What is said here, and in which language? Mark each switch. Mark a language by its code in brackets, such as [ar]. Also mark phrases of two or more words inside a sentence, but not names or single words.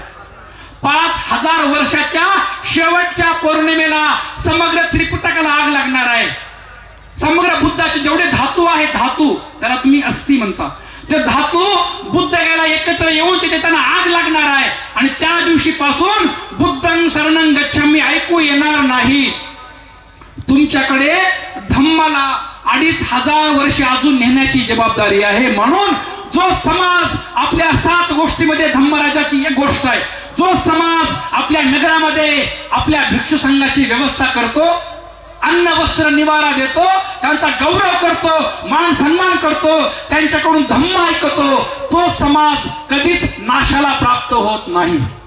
[mr] 5000 वर्षाच्या शेवटच्या पौर्णिमेला समग्र त्रिकुटाकाला आग लागणार आहे. समग्र बुद्धाचे जेवढे धातू आहे, धातू त्याला तुम्ही अस्थि म्हणता, ते धातू बुद्ध याला एकत्र येऊन तिथे त्यांना आग लागणार आहे. आणि त्या दिवशी पासून [pi] बुद्धं शरणं गच्छामी [mr] ऐकू येणार नाही. तुमच्याकडे धम्माला 2500 वर्षे अजून नेण्याची जबाबदारी आहे. म्हणून जो समाज आपल्या 7 गोष्टीमध्ये, धम्मराजाची एक गोष्ट आहे, जो समाज आपल्या नगरामध्ये आपल्या भिक्षू संघाची व्यवस्था करतो, अन्न वस्त्र निवारा देतो, त्यांचा गौरव करतो, मान सन्मान करतो, त्यांच्याकडून धम्म ऐकतो, तो समाज कधीच नाशाला प्राप्त होत नाही.